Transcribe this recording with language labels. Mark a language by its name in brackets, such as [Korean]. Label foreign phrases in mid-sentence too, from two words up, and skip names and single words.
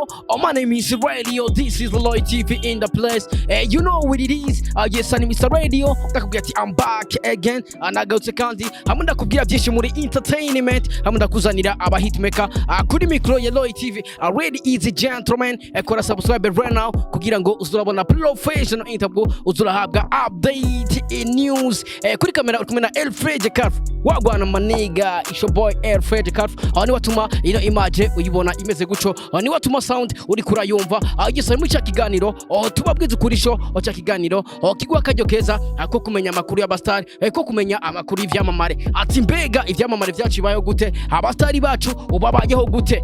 [English] Oh, my name is Radio. This is Lloyd TV in the place. You know what it is. Yes, I'm Mr. Radio. I'm back again. [Rundi] Anagarutse kandi hamwe ndakubwira byinshi muri entertainment. Hamwe ndakuzanira aba hitmaker kuri micro ya Lloyd TV. [English] Already easy gentleman. [Rundi] Kora [English] subscribe right now [Rundi] kugira ngo uzurabona [English] professional interview, [Rundi] uzurahabwa [English] update in news. [Rundi] Kuri kamera uri kumwe na Alfred Carf. Wagwana maniga, [English] it's your boy Alfred Carf. [Rundi] Ni watuma ino image uyibona imeze guco. Ni watuma sound uri kurayumva. Yesa muri cya kiganiro tubabwiza ukuri sho cya kiganiro kigwa kajyo keza ko kumenya amakuru y'abastari, ko kumenya amakuru y'ivyamamare. Ati mbega ivyamamare vyacu bayo gute, abastari bacu ubabayeho gute.